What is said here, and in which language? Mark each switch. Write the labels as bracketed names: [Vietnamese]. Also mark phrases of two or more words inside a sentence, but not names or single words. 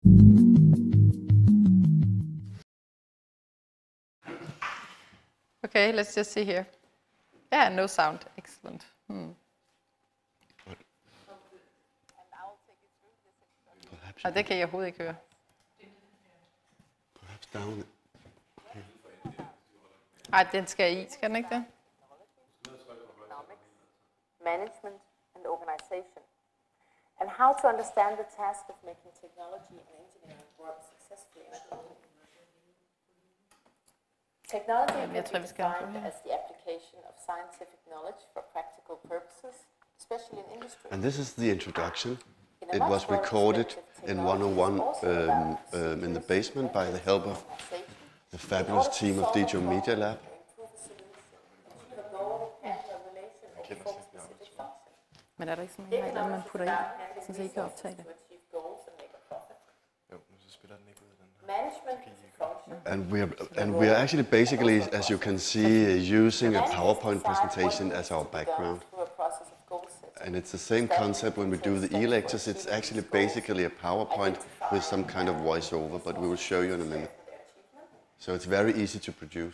[English] Okay, let's just see here. Yeah, no sound. Excellent. [Danish] Og det kan jeg overhovedet ikke høre. [English] Perhaps down. [Danish] Ej, den skal i, skal den ikke det? [English] Management and organization, and how to understand the task of making technology and engineering work successfully. Technology can be defined as the application of scientific knowledge for practical purposes, especially in industry. And this is the introduction. It was recorded in 101 in the basement by the help of the fabulous team of DJO Media Lab. [Danish] Men er der ikke sådan en eller man putter ind, så I kan optage det? Jo, så spiller den ikke ud den her. [English] And we are actually basically, as you can see, using a PowerPoint presentation as our background. And it's the same concept when we do the e-lectures. It's actually basically a PowerPoint with some kind of voiceover, but we will show you in a minute. So it's very easy to produce.